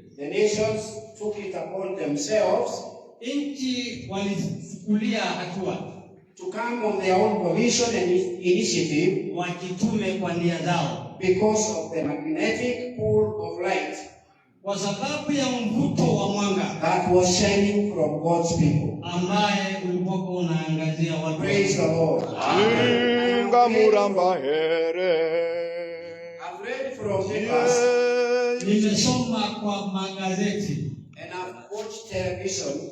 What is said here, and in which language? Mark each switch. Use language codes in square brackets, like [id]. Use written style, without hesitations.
[en] the nations took it upon themselves [sw] nchi walichukulia hatua [en] to come on their own volition and initiative [sw] wajitume kwa nia zao, [en] because of the magnetic pull of light [sw] kwa sababu ya mvuto wa mwanga [en] that was shining from God's people. [sw] ambaye ulikuwa unaangazia watu. [en] Praise the Lord. Inga muramba here. I've read from papers [sw] Nimesoma kwa magazeti [en] and I've watched television